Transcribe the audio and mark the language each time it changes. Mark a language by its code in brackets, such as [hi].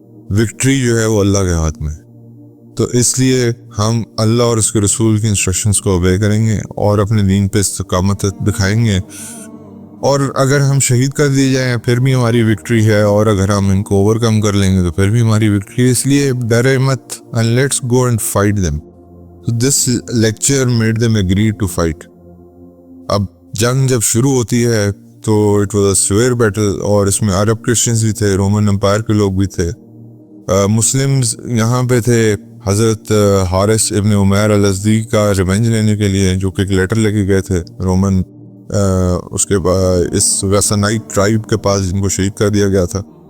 [ur] Victory جو ہے وہ اللہ کے ہاتھ میں. تو اس لیے ہم اللہ اور اس کے رسول کی انسٹرکشنز کو اوبے کریں گے اور اپنے دین پہ استقامت دکھائیں گے. اور اگر ہم شہید کر دیے جائیں پھر بھی ہماری وکٹری ہے, اور اگر ہم ان کو اوور کم کر لیں گے تو پھر بھی ہماری وکٹری ہے. اس لیے ڈرے مت, [en] and let's go and fight them. So this lecture made them agree to fight. [ur] اب جنگ جب شروع ہوتی ہے تو [en] it was a severe battle, [ur] اور اس میں عرب کرسچنز بھی تھے, رومن امپائر کے لوگ بھی تھے, مسلمز یہاں پہ تھے. حضرت حارث ابن عمیر الازدی کا ریونج لینے کے لیے, جو کہ ایک لیٹر لے کے گئے تھے رومن اس کے اس ویسنائٹ ٹرائب کے پاس جن کو شہید کر دیا گیا تھا.